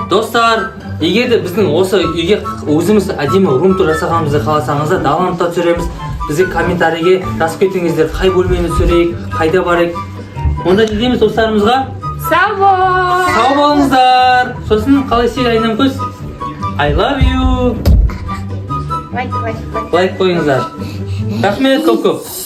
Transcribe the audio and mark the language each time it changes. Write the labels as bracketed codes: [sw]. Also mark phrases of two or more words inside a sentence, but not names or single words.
[kk] Достар, егер де біздің осы үйге өзіміз әдемі рум-тур жасағанымызды қаласаңыздар, даланта түсіреміз. Бізге комментарийге жазып кетіңіздер, қай бөлмені түсірейік, қайда барайық. Онда не дейміз достарымызға? Сау болыңыздар. Сосын қалай сен Айнамкөз? [en] I love you. [kk] Лайк қойыңыздар. Рахмет көп.